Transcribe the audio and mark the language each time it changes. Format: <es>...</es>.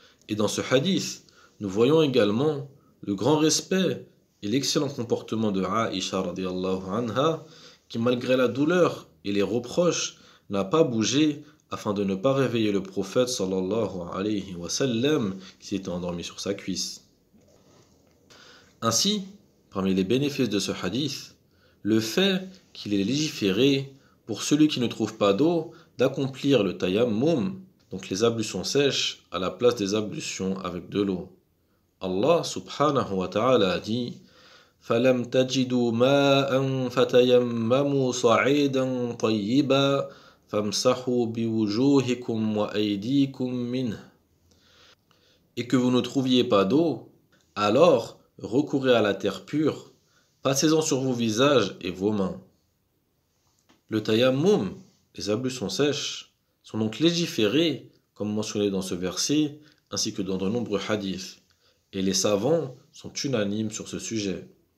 <fr>Et dans ce hadith, nous voyons également le grand respect et l'excellent comportement de Aïcha radiyallahu anha qui, malgré la douleur et les reproches, n'a pas bougé afin de ne pas réveiller le prophète sallallahu alayhi wa sallam qui s'était endormi sur sa cuisse. Ainsi, parmi les bénéfices de ce hadith, le fait qu'il est légiféré pour celui qui ne trouve pas d'eau d'accomplir le tayammum, donc les ablutions sèches, à la place des ablutions avec de l'eau. Allah subhanahu wa ta'ala a dit:</fr> <ar>فَلَمْ تَجِدُوا مَاءً فَتَيَمَّمُوا صَعِيدًا طَيِّبًا فَامْسَحُوا بِوُجُوهِكُمْ وَأَيْدِيكُمْ مِنْهُ.</ar> <fr>Et que vous ne trouviez pas d'eau, alors recourez à la terre pure, passez-en sur vos visages et vos mains. Le tayammum, les ablutions sèches, sont donc légiférés, comme mentionné dans ce verset, ainsi que dans de nombreux hadiths, et les savants sont unanimes sur ce sujet.</fr>